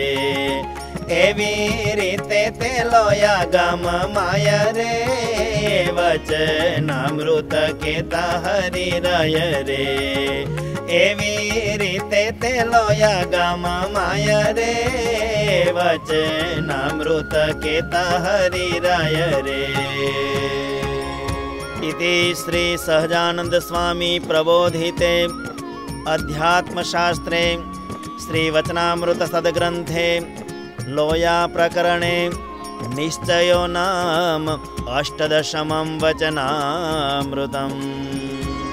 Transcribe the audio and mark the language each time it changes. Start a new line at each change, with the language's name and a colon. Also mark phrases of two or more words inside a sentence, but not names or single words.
Gujarati: એવી રીતે તે લોયા ગામ માય રે, વચનામૃત કેતા હરિ રય રે। એવી રીતે તે લોયા ગામ માય રે, વચનામૃત કેતા હરિ રય રે।
Sanskrit: इति श्री सहजानंद स्वामी प्रबोधिते अध्यात्मशास्त्रे श्री वचनामृत सद्ग्रंथे लोया प्रकरणे निश्चयो नाम 18 वचनामृतम्।